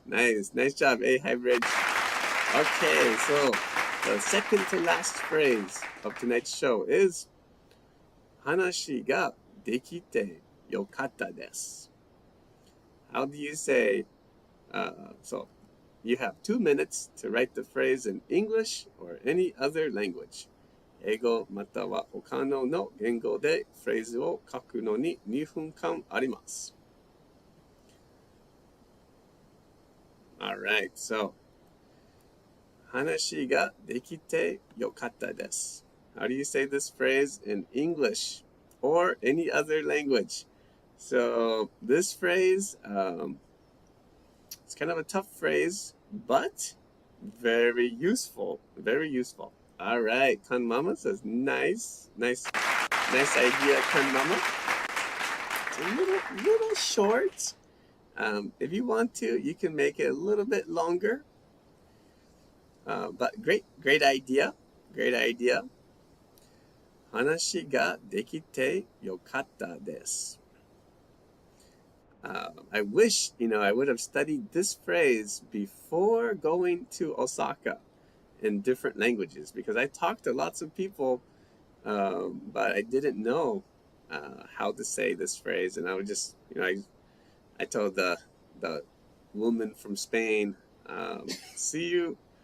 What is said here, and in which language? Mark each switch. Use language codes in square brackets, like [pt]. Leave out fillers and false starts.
[en] Nice job, Hybrid. Okay, so the second to last phrase of tonight's show is [ja] 話ができてよかったです. [en] How do you say, so you have 2 minutes to write the phrase in English or any other language. [ja] 英語または他の言語でフレーズを書くのに2分間あります. [en] All right, so [ja] 話ができてよかったです. [en] How do you say this phrase in English or any other language? So this phrase, it's kind of a tough phrase, but very useful, very useful. All right, Kan Mama says, nice idea, Kan Mama. It's a little short. If you want to, you can make it a little bit longer. But great idea. [ja] 話ができてよかったです. [en] I wish, I would have studied this phrase before going to Osaka. in different languages because I talked to lots of people, but I didn't know how to say this phrase, and I would just, I told the woman from Spain, see you.